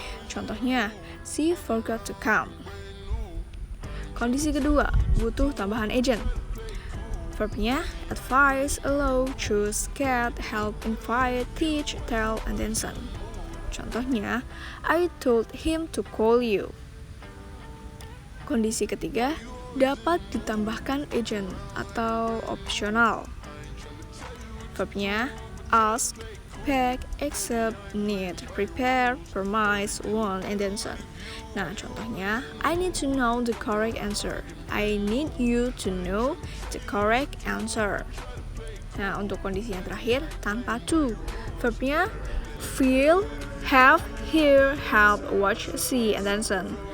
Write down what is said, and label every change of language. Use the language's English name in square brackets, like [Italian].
[Indonesian] Contohnya, [English] she forgot to come. [Indonesian] Kondisi kedua, butuh tambahan agent. [English] Verbnya advise, allow, choose, get, help, invite, teach, tell, and then send. [Indonesian] Contohnya, [English] I told him to call you. [Indonesian] Kondisi ketiga, dapat ditambahkan agent atau opsional. Verbnya ask, [English] expect, accept, need, prepare, promise, want, and then some. [Indonesian] Nah, contohnya, [English] I need to know the correct answer. I need you to know the correct answer. [Indonesian] Nah, untuk kondisi yang terakhir, tanpa to. [English] Verbnya feel, have, hear, help, watch, see, and then some.